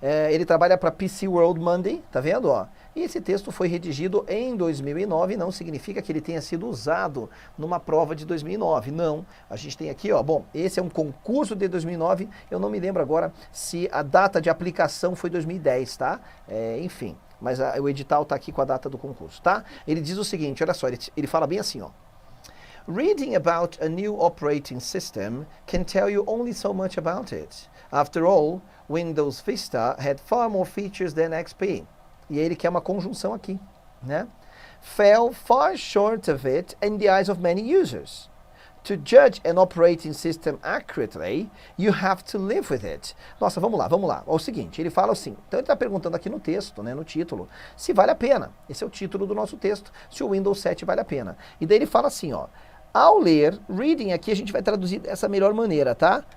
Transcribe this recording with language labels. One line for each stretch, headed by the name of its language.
Portuguese: Ele trabalha para PC World Monday, tá vendo, ó? E esse texto foi redigido em 2009, não significa que ele tenha sido usado numa prova de 2009, não. A gente tem aqui, ó, bom, esse é um concurso de 2009, eu não me lembro agora se a data de aplicação foi 2010, tá? Enfim, mas o edital tá aqui com a data do concurso, tá? Ele diz o seguinte, olha só, ele fala bem assim, ó.
English: Reading about a new operating system can tell you only so much about it. After all, Windows Vista had far more features than XP.
Portuguese: E ele quer uma conjunção aqui, né?
English: Fell far short of it in the eyes of many users. To judge an operating system accurately, you have to live with it.
Portuguese: Nossa, vamos lá. É o seguinte, ele fala assim, então ele está perguntando aqui no texto, né, no título, se vale a pena. Esse é o título do nosso texto, se o Windows 7 vale a pena. E daí ele fala assim, ó, ao ler, reading aqui a gente vai traduzir dessa melhor maneira, tá?